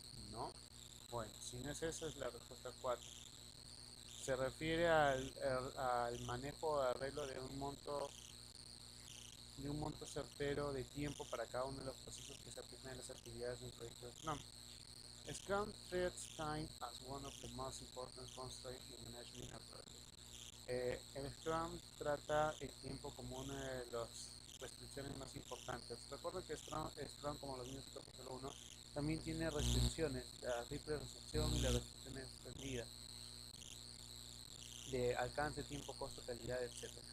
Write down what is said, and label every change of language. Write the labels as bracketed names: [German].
[Spanish] ¿No? Bueno, si no es eso, es la respuesta 4. Se refiere al manejo o arreglo de un monto certero de tiempo para cada uno de los procesos que se aplican en las actividades de un proyecto de Scrum. [English] Scrum treats time as one of the most important constraints in managing a project. [Spanish] El Scrum trata el tiempo como una de las restricciones más importantes. Recuerda que Scrum, como los vimos en el capítulo 1, también tiene restricciones, la triple restricción y la restricción extendida de alcance, tiempo, costo, calidad, etc.